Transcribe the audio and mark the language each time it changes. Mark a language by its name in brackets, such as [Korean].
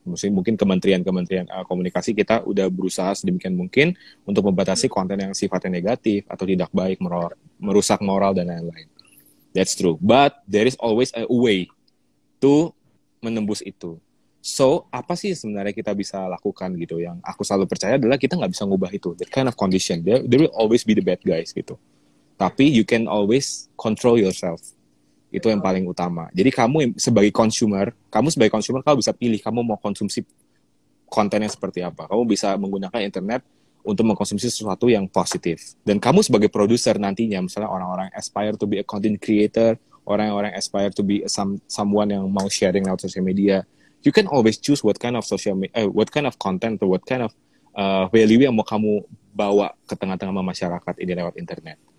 [Indonesian] Mungkin kementerian komunikasi kita udah berusaha sedemikian mungkin untuk membatasi konten yang sifatnya negatif atau tidak baik, merusak moral, dan lain-lain. [English] That's true. But there is always a way to [Indonesian] menembus itu. So, apa sih sebenarnya kita bisa lakukan gitu? Yang aku selalu percaya adalah kita nggak bisa ngubah itu. [English] That kind of condition. There will always be the bad guys gitu. [Indonesian] Tapi [English] you can always control yourself. [Indonesian] Itu yang paling utama. Jadi kamu sebagai consumer, kamu bisa pilih kamu mau konsumsi kontennya seperti apa. Kamu bisa menggunakan internet untuk mengkonsumsi sesuatu yang positif. Dan kamu sebagai produser nantinya, misalnya orang-orang [English] aspire to be a content creator, [Indonesian] orang-orang [English] aspire to be someone [Indonesian] yang mau sharing lewat social media, [English] you can always choose what kind of content or what kind of value [Indonesian] yang mau kamu bawa ke tengah-tengah masyarakat ini lewat internet.